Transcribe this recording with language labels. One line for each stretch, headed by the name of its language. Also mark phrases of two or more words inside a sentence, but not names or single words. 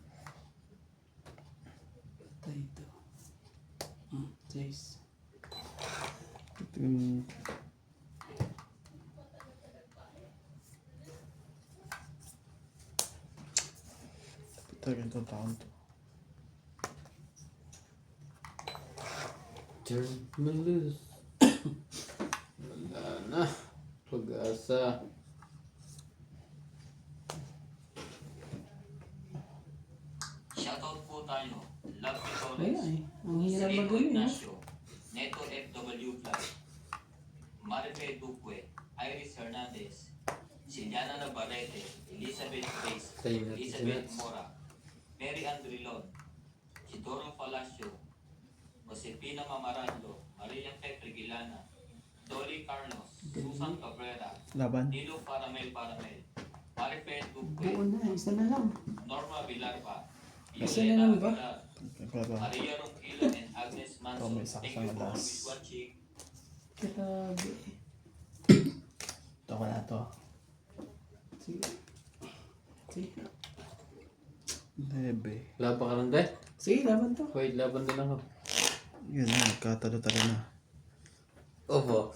Filipino: Patay ito. Jace. Tingnan. Talagang itong taon to.
English: Turn me loose.
Filipino: Wala na. Pag-asa. Shoutout po tayo. Love Wala Torres. eh. Ang hirap Neto magano eh. Ignacio. Neto FW Plus. Marife Duque. Iris Hernandez. Siliana Navarrete. Elizabeth Grace. Tayo natin Elizabeth sinats. Mora. Mary Andrilon. Sidoro Palacio. Josepina Mamarando. Maria Petre Gilana. Dolly Carlos. Susan Cabrera. Laban. Nilo Paramel Paramel. Marife Buo Duque. na. Isa na lang. Norma Villarpa. Isa na lang ba? Pero, Maria Ronquillo and Agnes Ito, Manso. may isa
English: Thank
Filipino: kasang
English: you for
Filipino: alas.
English: always watching.
Filipino: Grabe eh. ito ko na to. Sige. Sige. Lebe. Laban ka lang, de? Sige, laban to. Wait, laban din ako. Yun na, nagkatalo-talo na. Opo.